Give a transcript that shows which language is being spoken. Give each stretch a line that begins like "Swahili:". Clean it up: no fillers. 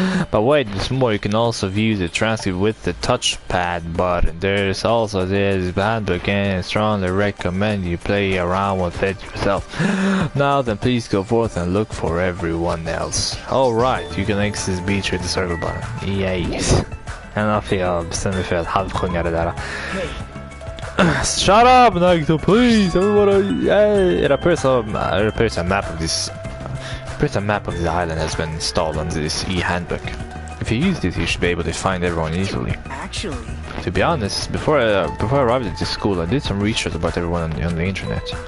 English: But wait, there's more. You can also view the transcript with the touchpad button. There's also this handbook and I strongly recommend you play around with it yourself. Now then, please go forth and look for everyone else. Alright, you can exit this beach with the circle button. Yes.
Swedish: Enough, jag bestämde mig för att halvsjunga det där.
English: Shut up, Nagito, please! Everybody, yeah! It appears a map of this island has been installed on this e-handbook. If you use this, you should be able to find everyone easily. Actually, To be honest, before I arrived at this school, I did some research about everyone on the internet.